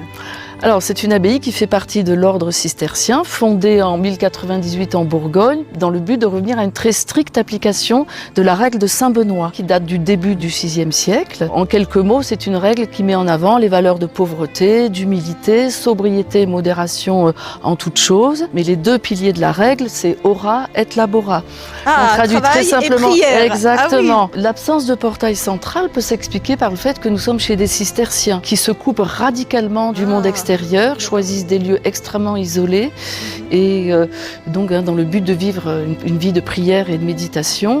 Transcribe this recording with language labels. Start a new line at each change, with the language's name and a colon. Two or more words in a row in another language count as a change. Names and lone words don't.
French: Alors, c'est une abbaye qui fait partie de l'ordre cistercien, fondée en 1098 en Bourgogne, dans le but de revenir à une très stricte application de la règle de Saint-Benoît, qui date du début du VIe siècle. En quelques mots, c'est une règle qui met en avant les valeurs de pauvreté, d'humilité, sobriété et modération en toutes choses. Mais les 2 piliers de la règle, c'est
Latin: ora et labora.
French: Ah, on traduit très simplement. Et prière. Exactement. Ah oui. L'absence de portail central peut s'expliquer par le fait que nous sommes chez des cisterciens qui se coupent radicalement du monde extérieur, choisissent des lieux extrêmement isolés et donc dans le but de vivre une vie de prière et de méditation.